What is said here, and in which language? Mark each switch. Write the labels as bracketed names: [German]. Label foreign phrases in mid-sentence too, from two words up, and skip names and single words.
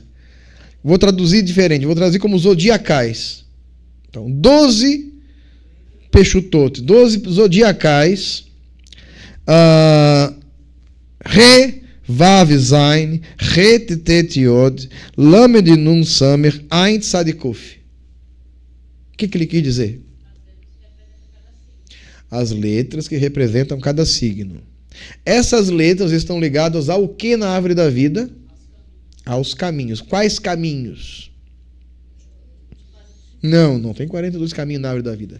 [Portuguese] Vou traduzir diferente, vou traduzir como zodiacais. Então, 12 Peshutot, 12 zodiacais. Re, Vav, Zain, Het, Tet, Yod, Lamed, Nun, Samer, Ain, Tzad e Kof. O que ele quis dizer? As letras que representam cada signo. Essas letras estão ligadas ao que na árvore da vida? Aos caminhos. Quais caminhos? Não tem 42 caminhos na árvore da vida.